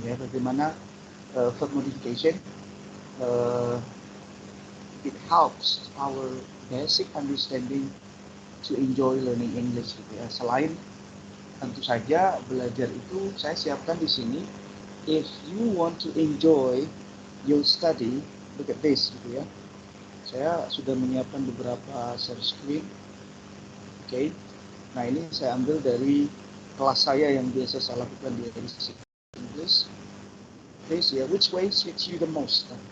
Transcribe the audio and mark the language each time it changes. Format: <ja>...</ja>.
<id>Ya, bagaimana</id> <en>verb modification it helps our basic understanding to enjoy learning English.</en> <id>Gitu ya. Selain tentu saja belajar itu saya siapkan di sini.</id> <en>If you want to enjoy your study, look at this</en> <id>gitu ya. Saya sudah menyiapkan beberapa share screen. Oke. Nah, ini saya ambil dari kelas saya yang biasa saya lakukan di edisi English.</id> <en>This ya, which way suits you the most?</en>